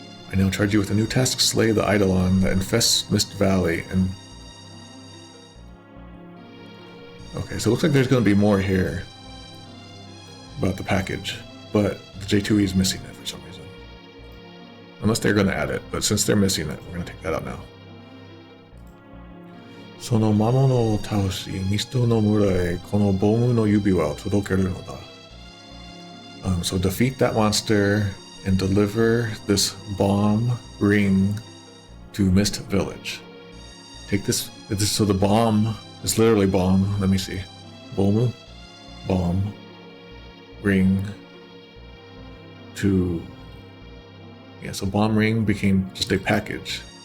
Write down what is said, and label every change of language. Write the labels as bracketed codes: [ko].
[en] I now charge you with a new task: slay the Eidolon that infests Mist Valley. And okay, so it looks like there's going to be more here about the package, but the J2E is missing it for some reason. Unless they're going to add it, but since they're missing it, we're going to take that out now. [ja] その魔物を倒し、ミストの村へこのボムの指輪を届けるのだ。 [en] So defeat that monster and deliver this bomb ring to Mist Village. Take this, so the bomb is literally bomb. Let me see. Bomb ring to, yeah, so bomb ring became just a package.